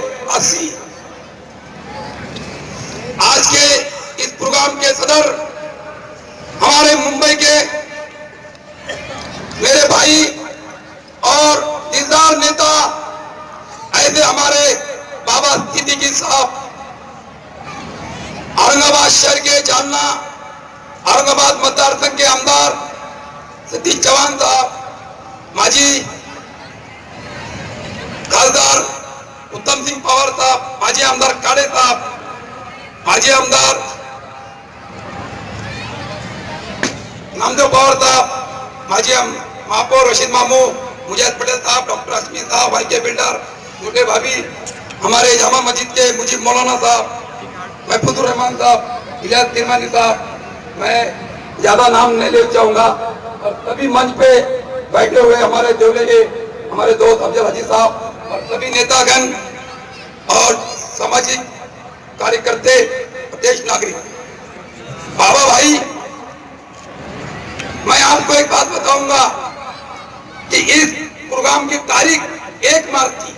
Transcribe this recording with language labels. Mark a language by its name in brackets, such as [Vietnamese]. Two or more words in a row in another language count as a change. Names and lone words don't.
[Urdu] 80 آج کے اس پروگرام کے صدر ہمارے ممبئی کے میرے بھائی اور دیندار نیتا ایسے ہمارے بابا صدیقی صاحب، اورنگ آباد شہر کے جاننا، اورنگ آباد متدار سنگھ کے آمدار ستیش چوہان صاحب، ماجی خاصدار اتم سنگھ پوار صاحب، ماجی آمدار کاڑے صاحب، ماجی آمدار نامدیو پوار صاحب، ماجی مہاپور رشید مامو، مجاہد پٹیل صاحب، ڈاکٹر اسمی صاحب، بھائی کے بلڈر، چھوٹے بھابھی، ہمارے جامع مسجد کے مجیب مولانا صاحب، محفوظ الرحمان صاحب، الیاس کرمانی صاحب، میں زیادہ نام نہیں لے چاہوں گا، اور سبھی منچ پہ بیٹھے ہوئے ہمارے دیولے کے ہمارے دوست افضل حاجی صاحب اور سبھی نیتا گن اور سماجی کاریہ پردیش ناگرک، بابا بھائی، میں آپ کو ایک بات بتاؤں گا کہ اس پروگرام کی تاریخ 1 مارچ تھی۔